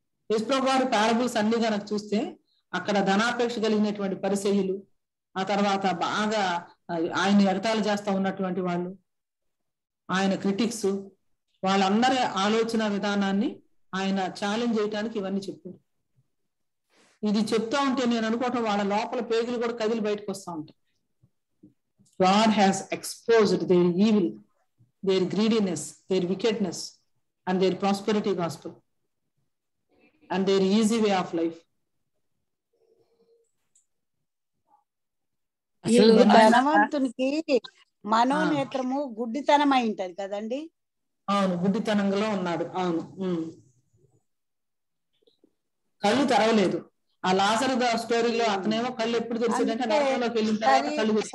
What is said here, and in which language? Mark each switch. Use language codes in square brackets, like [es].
[te] యేసు ప్రభువారు పారబుల్స్ అన్ని కనుక చూస్తే అక్కడ ధనాపేక్ష కలిగినటువంటి పరిసయ్యులు, ఆ తర్వాత బాగా ఆయన ఎగతాళి చేస్తా ఉన్నటువంటి వాళ్ళు, ఆయన క్రిటిక్స్, వాళ్ళందరి ఆలోచన విధానాన్ని ఆయన ఛాలెంజ్ చేయడానికి ఇవన్నీ చెప్పాడు. ఇది చెప్తా ఉంటే నేను అనుకోవటం వాళ్ళ లోపల పేగులు కూడా కదిలి బయటకు వస్తా ఉంటాయి. [en] God has exposed their evil, their greediness, their wickedness, and their prosperity gospel, and their easy way of life. [te] ఈ ధనవంతునికి మనోనేత్రము గుడ్డితనం అయి ఉంటది కదండి. అవును, గుడ్డితనంలో ఉన్నాడు. అవును, కళ్ళు తెరవలేదు. ఆ లాజరు స్టోరీలో అతనేమో కళ్ళు ఎప్పుడు తెరిచేదంటే నరకంలోకి వెళ్ళిన తర్వాత కళ్ళు